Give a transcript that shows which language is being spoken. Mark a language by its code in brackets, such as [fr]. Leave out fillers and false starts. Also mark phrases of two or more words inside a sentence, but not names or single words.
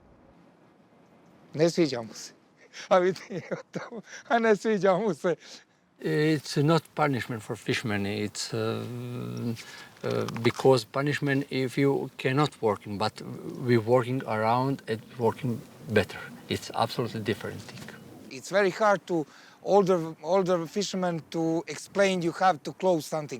[hr] Ne sviđa mu se. A vidi, a ne sviđa mu se. [en] It's not punishment for fishermen. It's because punishment if you cannot working, but we working around and working better. It's absolutely different thing. It's very hard to older fishermen to explain you have to close something.